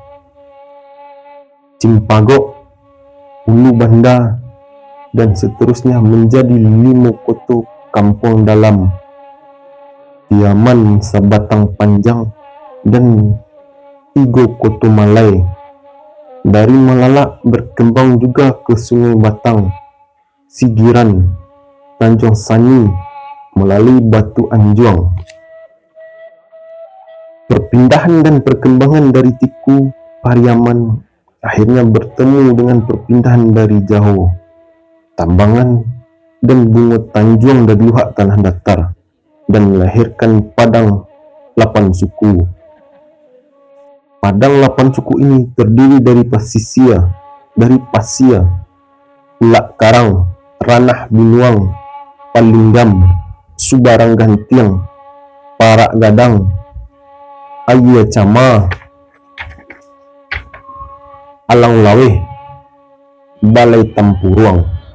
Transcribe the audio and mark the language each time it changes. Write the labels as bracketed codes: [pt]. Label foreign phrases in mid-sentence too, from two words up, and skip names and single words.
[id] Cimpagok, Ulu Banda, dan seterusnya menjadi 5 koto Kampung Dalam, Tiaman Sabatang Panjang, dan 3 koto Malai. Dari Melalak berkembang juga ke Sungai Batang, Sigiran, Tanjung Sani, melalui Batu Anjuang. Perpindahan dan perkembangan dari Tiku, Pariaman akhirnya bertemu dengan perpindahan dari Jaho, Tambangan, dan Bungo Tanjung dari Luhak Tanah Datar, dan melahirkan Padang 8 suku. Padang 8 suku ini terdiri dari Pasia, Ulak Karang, Ranah Binuang, Palinggam, Subarang Gantiang, Parak Gadang, Ayia Cama, Alang Laweh, Balai Tampuruang.